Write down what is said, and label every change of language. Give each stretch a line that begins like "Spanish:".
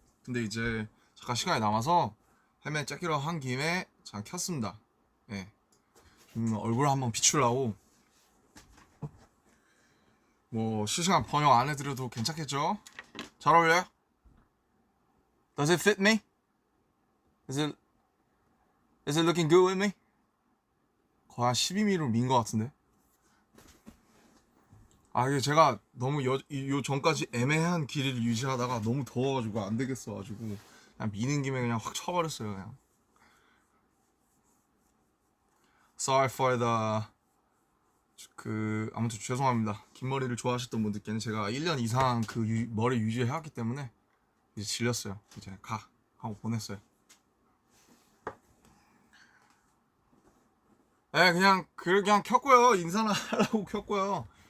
Korean: 근데 이제 잠깐 시간이 남아서 헬멧 짝기로 한 김에 잠깐 켰습니다. 예. 얼굴 한번 비추려고. 뭐 실시간 번역 안 해드려도 괜찮겠죠? 잘 어울려요?
English: Does it fit me? Is it looking good with me?
Korean: 거의 한 12mm로 민 것 같은데. 이게 제가 너무 요 전까지 애매한 길이를 유지하다가 너무 더워가지고 안 되겠어가지고 그냥 미는 김에 그냥 확 쳐버렸어요, 그냥.
English: Sorry for the
Korean: 아무튼 죄송합니다. 긴 머리를 좋아하셨던 분들께는 제가 1년 이상 머리 유지해왔기 때문에 이제 질렸어요. 이제 가 하고 보냈어요. 네, 그냥 켰고요. 인사나 하려고 켰고요.